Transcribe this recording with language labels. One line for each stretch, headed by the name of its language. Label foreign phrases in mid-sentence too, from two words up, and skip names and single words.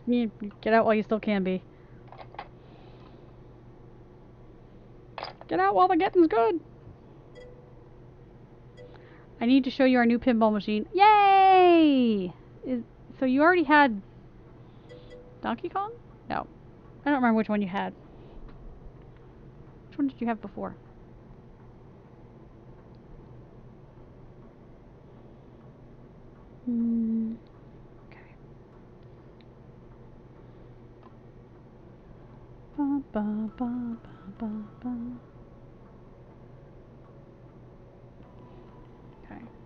English: Get out while you still can be. Get out while the getting's good. I need to show you our new pinball machine. Yay! So you already had Donkey Kong? No. I don't remember which one you had. Which one did you have before? Okay. Ba, ba, ba, ba, ba, ba. Okay.